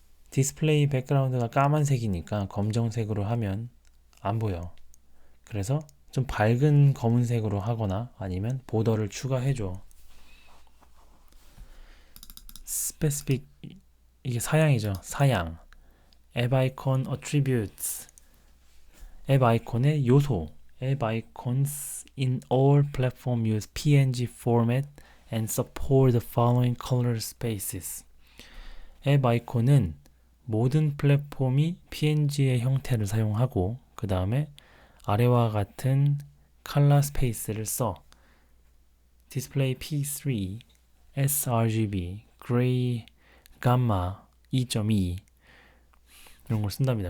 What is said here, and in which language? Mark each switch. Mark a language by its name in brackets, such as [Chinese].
[Korean] 디스플레이 백그라운드가 까만색이니까 검정색으로 하면 안 보여. 그래서 좀 밝은 검은색으로 하거나 아니면 보더를 추가해줘. specific 이게 사양이죠. 사양. 앱 아이콘 attributes. 앱 아이콘의 요소. [English] 앱 icons in all platforms use PNG format and support the following color spaces. [Korean] 앱 아이콘은 모든 플랫폼이 PNG의 형태를 사용하고 그 다음에 아래와 같은 컬러 스페이스를 써. 디스플레이 P3, sRGB, Gray, Gamma 2.2 이런 걸 쓴답니다.